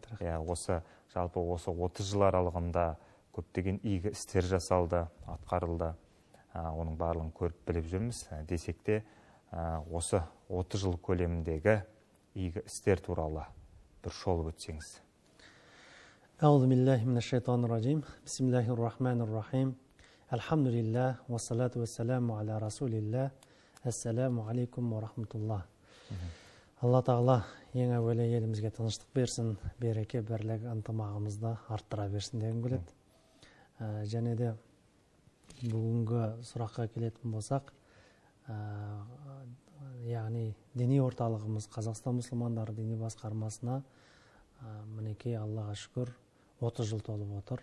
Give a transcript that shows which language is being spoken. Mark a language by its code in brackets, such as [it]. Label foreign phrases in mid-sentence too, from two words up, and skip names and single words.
[kk] Осы 30 жыл аралығында көптеген игі істер жасалды, атқарылды. Оның барлығын көріп біліп жүрміз. Десек те, осы 30 жыл көлеміндегі игі істер туралы бір шолып өтсеңіз. [ar] أعوذ بالله من الشيطان الرجيم. بسم الله الرحمن الرحيم. الحمد لله، والصلاة والسلام على رسول الله. السلام عليكم ورحمة الله. [kk] Алла Тағала ең әуелі елімізге тыныштық берсін, береке, бірлік, ынтымағымызды арттыра берсін деген келеді. Және де бүгінгі сұраққа келетін болсақ, яғни діни орталығымыз Қазақстан мұсылмандары діни басқармасына мінекей Аллаға шүкір 30 жыл толып отыр.